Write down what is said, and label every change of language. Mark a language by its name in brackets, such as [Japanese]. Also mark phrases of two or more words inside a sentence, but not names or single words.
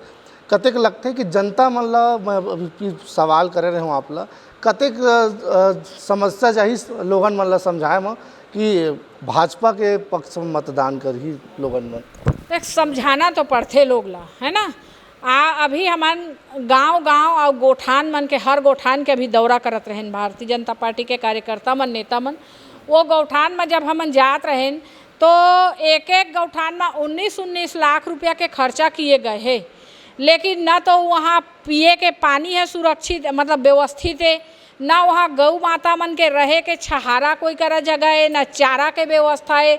[Chhattisgarhi] कतेक लगते कि जनता मन ला मैं अभी सवाल करे रहे हूँ आप ला, कतेक समस्या चाहिए लोगन मन ला समझाए में कि भाजपा के पक्ष में मतदान कर ही लोगन मन एक समझाना तो पड़ते लोग ला है ना। अभी हमन गांव-गांव और गोठान मन के हर गोठान के अभी दौरा करत रहें भारतीय जनता पार्टी के कार्यकर्ता मन नेता मन। वो गौठान में जब हमन जात रहें तो एक गौठान में 19 लाख रुपया के खर्चा किए गए हैं, लेकिन न तो वहाँ पिए के पानी है सुरक्षित मतलब व्यवस्थित है, ना वहाँ गौ माता मन के रहे के छहारा कोई करा जगह है, ना चारा के व्यवस्था है।